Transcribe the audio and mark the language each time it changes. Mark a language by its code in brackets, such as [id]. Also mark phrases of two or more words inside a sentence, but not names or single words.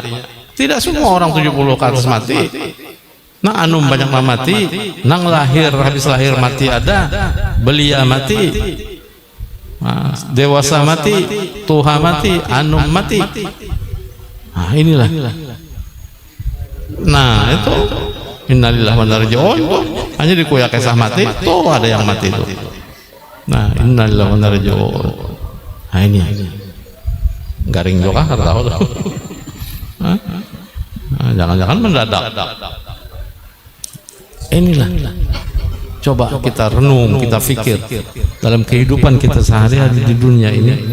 [bjn] Tidak semua orang 70 ke atas mati. Nang anum banyak mati, nang lahir habis lahir mati ada, belia mati, dewasa mati, tuha mati, anum mati. Nah inilah. Nah itu [ar] إنا لله وإنا إليه راجعون [bjn] hanya dikuyak kisah mati tuh ada yang mati itu. [ar] Nah, إنا لله وإنا إليه راجعون. [bjn] Nah ini garing juga tahu. Nah, jangan-jangan mendadak. [id] Inilah coba kita renung, kita fikir dalam kehidupan kita sehari-hari di dunia ini.